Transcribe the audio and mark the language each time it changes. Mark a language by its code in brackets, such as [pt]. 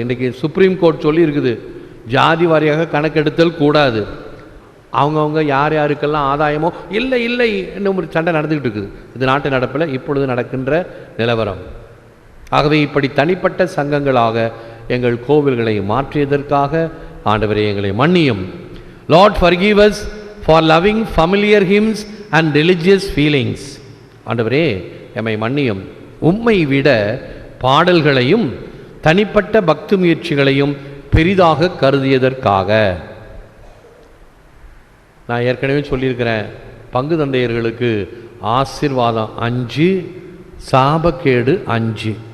[ta] இன்றைக்கி supreme court சொல்லி இருக்குது, ஜாதி வாரியாக கணக்கெடுத்தல் கூடாது. அவங்கவுங்க யார் யாருக்கெல்லாம் ஆதாயமோ இல்லை இல்லை இன்னும் ஒரு சண்டை நடந்துக்கிட்டு இருக்குது. இது நாட்டு நடப்பில் இப்பொழுது நடக்கின்ற நிலவரம். ஆகவே இப்படி தனிப்பட்ட சங்கங்களாக எங்கள் கோவில்களை மாற்றியதற்காக ஆண்டவரே எங்களை மன்னியும். [en] Lord, forgive us for loving familiar hymns and religious feelings. [ta] ஆண்டவரே எம்மை மன்னியும். உம்மை விட பாடல்களையும் தனிப்பட்ட பக்தி முயற்சிகளையும் பெரிதாக கருதியதற்காக. நான் ஏற்கனவே சொல்லியிருக்கிறேன், பங்கு தந்தையர்களுக்கு ஆசீர்வாதம் 5, சாபக்கேடு 5.